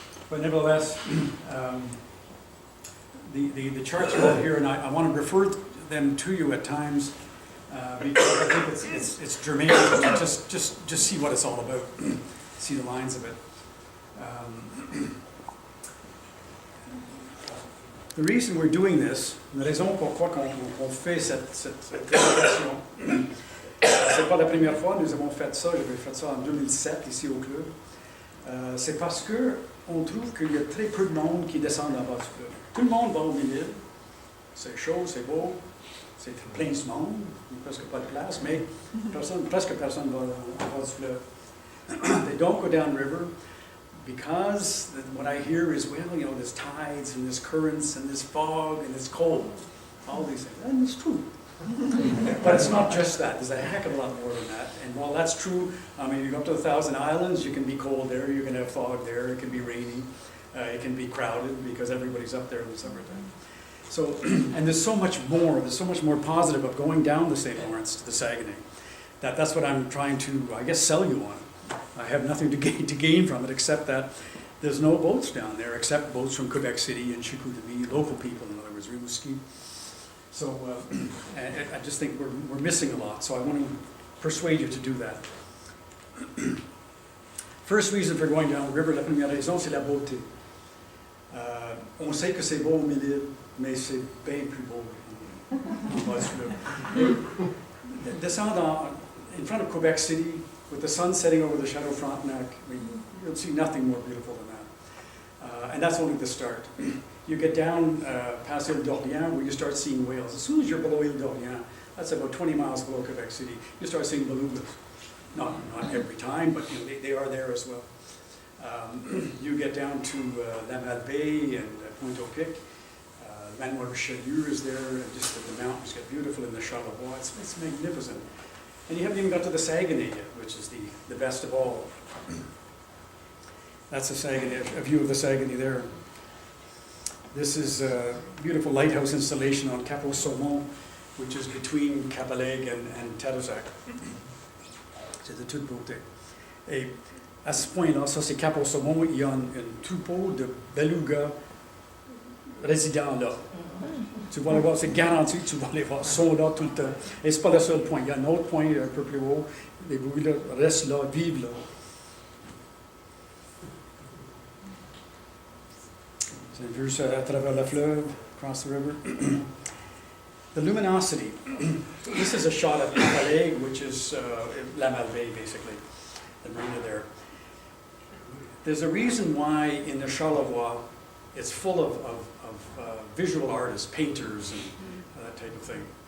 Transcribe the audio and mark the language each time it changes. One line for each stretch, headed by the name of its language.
English: But nevertheless, the charts are all here, and I want to refer them to you at times. Because I think it's germane to just see what it's all about, see the lines of it. The reason we're doing this,
French: la raison pourquoi on fait cette présentation, c'est pas la première fois, nous avons fait ça, j'avais fait ça en 2007 ici au club. C'est parce que on trouve qu'il y a très peu de monde qui descend en bas du fleuve. Tout le monde va au milieu, c'est chaud, c'est beau. C'est plein de monde, il n'y a presque pas de place, mais presque personne va en bas du fleuve.
English: They don't go downriver because what I hear is, well, there's tides and there's currents and there's fog and it's cold. All these things, and it's true. But it's not just that. There's a heck of a lot more than that. And while that's true, I mean, you go up to the Thousand Islands, you can be cold there, you can have fog there, it can be rainy, it can be crowded because everybody's up there in the summertime. So, and there's so much more positive of going down the St. Lawrence to the Saguenay. That's what I'm trying to, I guess, sell you on. I have nothing to gain from it except that there's no boats down there except boats from Quebec City and Chicoutimi, local people, in other words, Rimouski. So I just think we're missing a lot, so I want to persuade you to do that. First reason for going down the river,
French: la première raison, c'est la beauté. On sait que c'est beau au milieu, mais c'est bien plus beau en bas du fleuve.
English: Descendre in front of Quebec City, with the sun setting over the Chateau Frontenac, you'll see nothing more beautiful than that. And that's only the start. You get down past Ile d'Orléans, where you start seeing whales. As soon as you're below Ile d'Orléans, that's about 20 miles below Quebec City, you start seeing belugas. Not every time, but they are there as well. You get down to La Malbaie and Pointe-au-Pic. Manoir Richelieu is there, and just the mountains get beautiful in the Charlevoix. It's magnificent. And you haven't even got to the Saguenay yet, which is the best of all. That's the Saguenay, a view of the Saguenay there. This is a beautiful lighthouse installation on Cap au Saumon, which is between Cap-à-l'Aigle and Tadoussac.
French: C'est de toute beauté. Et à ce point-là, ça c'est Cap au Saumon, il y a un troupeau de belugas résidents là. Tu vas les voir, c'est garanti, tu vas les voir, ils sont là tout le temps. Et c'est pas le seul point, il y a un autre point un peu plus haut, les belugas restent là, vivent là. C'est une vue à travers le fleuve,
English: across the river. The luminosity. This is a shot of Cap-à-l'Aigle, which is La Malbaie, basically, the marina there. There's a reason why in the Charlevoix it's full of visual artists, painters, and that type of thing.